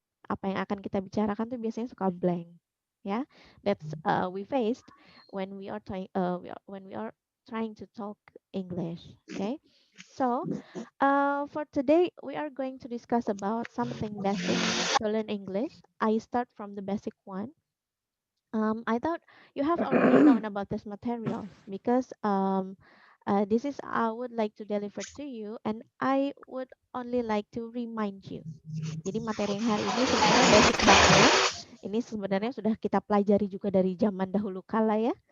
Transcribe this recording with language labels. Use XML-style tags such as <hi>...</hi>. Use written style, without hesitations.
<id>Apa yang akan kita bicarakan tuh biasanya suka blank.</id> <en>Ya, that's we faced when we are trying to talk English. Okay, so for today we are going to discuss about something basic to learn English. I start from the basic one. I thought you have already known about this materials because this is I would like to deliver to you, and I would only like to remind you.</en> <id>Jadi materi yang hari ini sebenarnya basic banget. Ini sebenarnya sudah kita pelajari juga dari zaman dahulu kala ya.</id>